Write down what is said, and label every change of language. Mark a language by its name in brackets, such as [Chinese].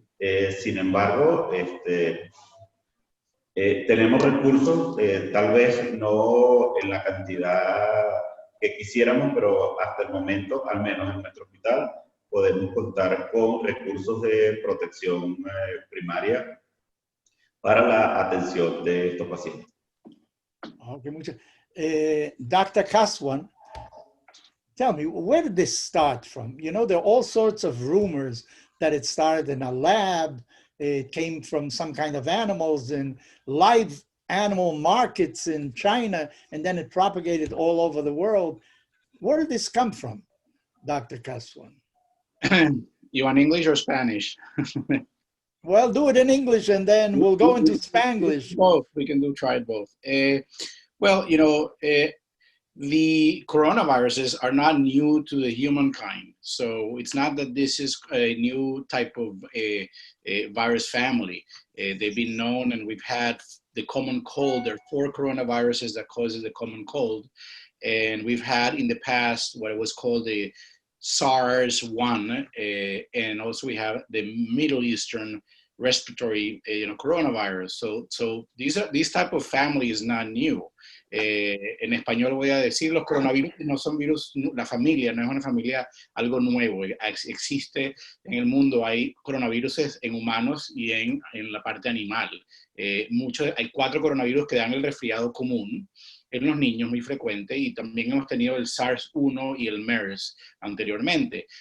[Spanish] Sin embargo, tenemos recursos, tal vez no en la cantidad que quisiéramos, pero hasta el momento, al menos en nuestro hospital, podemos contar con recursos de protección primaria para la atención de estos pacientes. [English] Okay, Dr. Kaswan, tell me, where did this start from? You know, there are all sorts of rumors that it started in a lab, it came from some kind of animals in live animal markets in China, and then it propagated all over the world. Where did this come from, Dr. Kaswan? You want English or Spanish? Well, do it in English and then we'll go into Spanglish. Both, we can try it both. Well, you know, the coronaviruses are not new to the humankind. So it's not that this is a new type of a virus family. They've been known, and we've had the common cold. There are 4 coronaviruses that causes the common cold. And we've had in the past what was called the SARS-1, and also we have the Middle Eastern respiratory coronavirus. So these type of family is not new. [Spanish] En español voy a decir, los coronavirus no son virus, la familia no es una familia algo nuevo, existe en el mundo, hay coronavirus en humanos y en la parte animal. Hay 4 coronavirus que dan el resfriado común en los niños, muy frecuente, y también hemos tenido el SARS-1 y el MERS anteriormente.